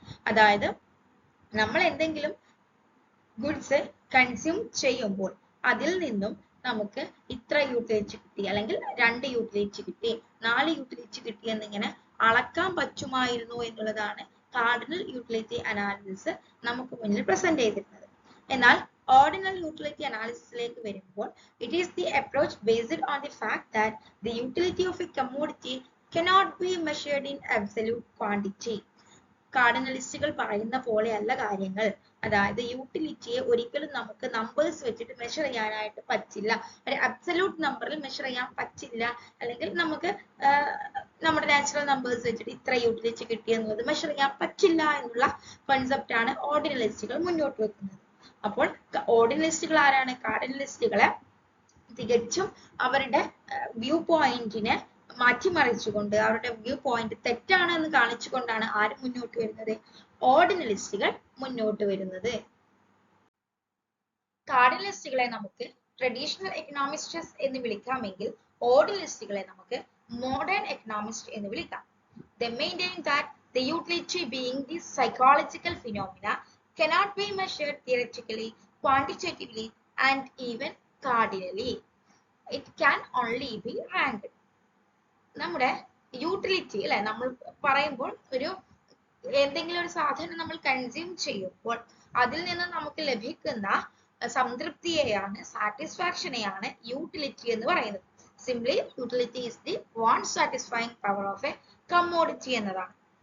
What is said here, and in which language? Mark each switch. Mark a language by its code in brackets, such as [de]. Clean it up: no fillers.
[ml] അതായത് നമ്മൾ എന്തെങ്കിലും ഗുഡ്സ് കൺസ്യൂം ചെയ്യുമ്പോൾ അതിൽ നിന്നും നമുക്ക് ഇത്ര യൂട്ടിലിറ്റി കിട്ടി, അല്ലെങ്കിൽ 2 യൂട്ടിലിറ്റി കിട്ടി, 4 യൂട്ടിലിറ്റി കിട്ടി എന്നിങ്ങനെ അളക്കാൻ പറ്റുമായിരുന്നു എന്നുള്ളതാണ് കാർഡിനൽ യൂട്ടിലിറ്റി അനാലിസിസ് നമുക്ക് മുന്നിൽ പ്രസന്റ് ചെയ്തിരുന്നത്. എന്നാൽ ഓർഡിനൽ യൂട്ടിലിറ്റി അനാലിസിസിലേക്ക് വരുമ്പോൾ [en] it is the approach based on the fact that the utility of a commodity cannot be measured in absolute quantity. [ml] കാർഡിനലിസ്റ്റുകൾ പറയുന്ന പോലെയല്ല കാര്യങ്ങൾ. അതായത് യൂട്ടിലിറ്റിയെ ഒരിക്കലും നമുക്ക് നമ്പേഴ്സ് വെച്ചിട്ട് മെഷർ ചെയ്യാനായിട്ട് പറ്റില്ല, ഒരു അബ്സല്യൂട്ട് നമ്പറിൽ മെഷർ ചെയ്യാൻ പറ്റില്ല, അല്ലെങ്കിൽ നമുക്ക് നമ്മുടെ നാച്ചുറൽ നമ്പേഴ്സ് വെച്ചിട്ട് ഇത്ര യൂട്ടിലിറ്റി കിട്ടി എന്നുള്ളത് മെഷർ ചെയ്യാൻ പറ്റില്ല എന്നുള്ള കോൺസെപ്റ്റ് ആണ് ഓർഡിനലിസ്റ്റുകൾ മുന്നോട്ട് വെക്കുന്നത്. അപ്പോൾ ഓർഡിനലിസ്റ്റുകൾ ആരാണ്? കാർഡിനലിസ്റ്റുകളെ തികച്ചും അവരുടെ വ്യൂ പോയിന്റിനെ മാറ്റിമറിച്ചുകൊണ്ട്, അവരുടെ വ്യൂ പോയിന്റ് തെറ്റാണ് എന്ന് കാണിച്ചുകൊണ്ടാണ് ആര് മുന്നോട്ട് വരുന്നത്? ഓർഡിനലിസ്റ്റുകൾ മുന്നോട്ട് വരുന്നത്. കാർഡിനലിസ്റ്റുകളെ നമുക്ക് ട്രഡീഷണൽ എക്കണോമിസ്റ്റ്സ് എന്ന് വിളിക്കാമെങ്കിൽ ഓർഡിനലിസ്റ്റുകളെ നമുക്ക് മോഡേൺ എക്കണോമിസ്റ്റ് എന്ന് വിളിക്കാം. [en] They maintain that the utility being the psychological phenomena cannot be measured theoretically, quantitatively and even cardinally. It can only be ranked. [ml] നമ്മുടെ യൂട്ടിലിറ്റി അല്ലെ, നമ്മൾ പറയുമ്പോൾ ഒരു എന്തെങ്കിലും ഒരു സാധനം നമ്മൾ കൺസ്യൂം ചെയ്യുമ്പോൾ അതിൽ നിന്ന് നമുക്ക് ലഭിക്കുന്ന സംതൃപ്തിയെയാണ്, സാറ്റിസ്ഫാക്ഷനെയാണ് യൂട്ടിലിറ്റി എന്ന് പറയുന്നത്. [en] simply utility is the want satisfying power of a commodity [ml] എന്നതാണ്.